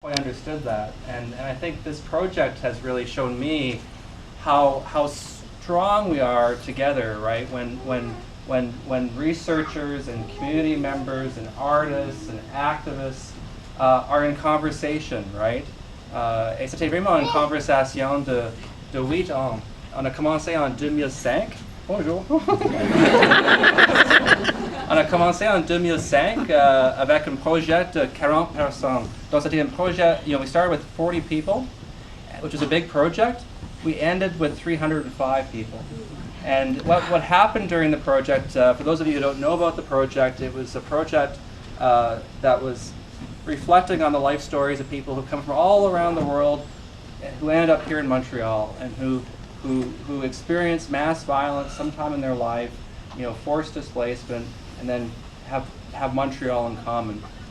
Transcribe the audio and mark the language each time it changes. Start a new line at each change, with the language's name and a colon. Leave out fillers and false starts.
English: quite understood that, and I think this project has really shown me how strong we are together, right? When researchers and community members and artists and activists are in conversation, right?
French: Et c'était vraiment une conversation de 8 ans. On a commencé en 2005. Bonjour. On a commencé en 2005 avec un projet de 40 personnes. Donc c'était un projet,
English: we started with 40 people, which was a big project. We ended with 305 people. And what happened during the project, for those of you who don't know about the project, it was a project that was reflecting on the life stories of people who come from all around the world, who ended up here in Montreal, and who experienced mass violence sometime in their life, forced displacement, and then have Montreal in common.